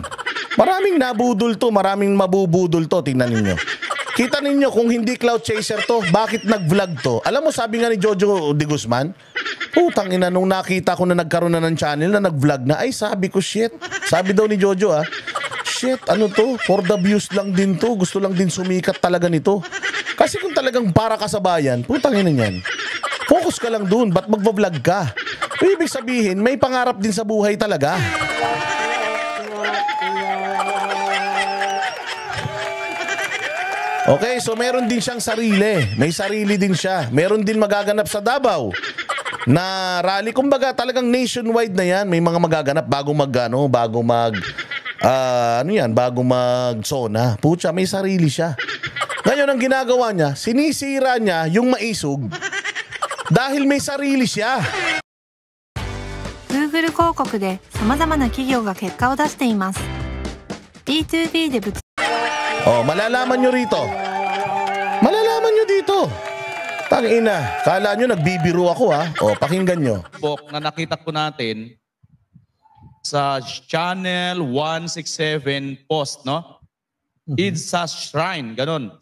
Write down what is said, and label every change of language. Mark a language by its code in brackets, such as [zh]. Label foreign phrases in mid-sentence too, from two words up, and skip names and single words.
[tl] Maraming nabudol to, maraming mabubudol to, tingnan ninyo. Kita ninyo kung hindi [en] cloud chaser [tl] to, bakit nag-vlog to? Alam mo, sabi nga ni Jojo de Guzman, putang ina, nung nakita ko na nagkaroon na ng channel na nag-vlog na, ay sabi ko, shit. Sabi daw ni Jojo shit, ano to? [en] For the views [tl] lang din to, gusto lang din sumikat talaga nito. Kasi kung talagang para ka sa bayan, putang ina niyan. Focus ka lang dun, ba't magva-vlog ka? Ibig sabihin, may pangarap din sa buhay talaga. Okay, so meron din siyang sarili. May sarili din siya. Meron din magaganap sa Davao na rally. Kumbaga talagang nationwide na yan. May mga magaganap bago mag-zona. Pucha, may sarili siya. Ngayon, ang ginagawa niya, sinisira niya yung maisog dahil may sarili siya. [ja] Google 広告で様々な企業が結果を出しています。B2B で [tl] malalaman nyo rito. Malalaman nyo dito. Tangina, kala nyo nagbibiro ako pakinggan nyo. Na nakita ko natin sa channel 167 post, no? EDSA Shrine, ganun.